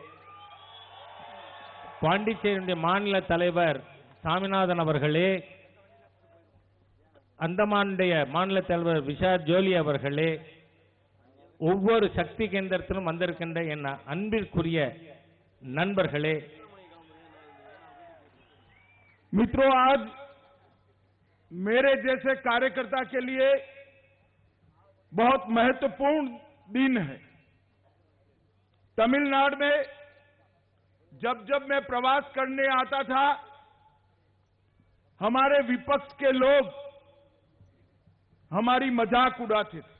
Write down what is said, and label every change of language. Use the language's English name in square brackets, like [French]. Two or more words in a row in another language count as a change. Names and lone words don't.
[Tamil] பாண்டிச்சேரியுடைய மாநில தலைவர் சாமிநாதன் அவர்களே, அந்தமானுடைய மாநில தலைவர் விஷால் ஜோலி அவர்களே, ஒவ்வொரு சக்தி கேந்திரத்திலும் வந்திருக்கின்ற என் அன்பிற்குரிய நண்பர்களே, [Hindi] मित्रों, आज मेरे जैसे कार्यकर्ता के लिए बहुत महत्वपूर्ण दिन है। तमिलनाडु में जब जब मैं प्रवास करने आता था, हमारे विपक्ष के लोग हमारी मजाक उड़ाते थे।